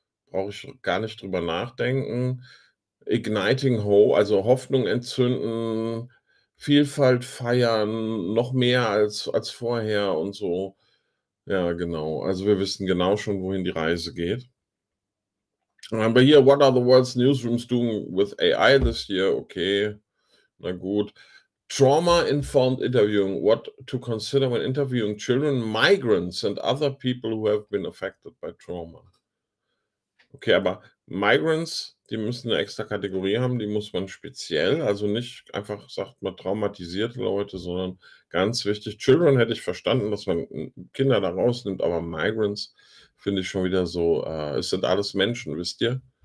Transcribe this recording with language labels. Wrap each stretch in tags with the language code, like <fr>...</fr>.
<de>Brauche ich gar nicht drüber nachdenken.</de> <en>Igniting Hope,</en> <de>also Hoffnung entzünden, Vielfalt feiern, noch mehr als vorher und so. Ja, genau. Also wir wissen genau schon, wohin die Reise geht. Aber hier,</de> <en>what are the world's newsrooms doing with AI this year?</en> <de>Okay, na gut.</de> <en>Trauma-informed interviewing. What to consider when interviewing children, migrants and other people who have been affected by trauma.</en> <de>Okay, aber Migrants, die müssen eine extra Kategorie haben, die muss man speziell, also nicht einfach, sagt man, traumatisierte Leute, sondern ganz wichtig, Children hätte ich verstanden, dass man Kinder da rausnimmt, aber Migrants finde ich schon wieder so, es sind alles Menschen, wisst ihr?</de>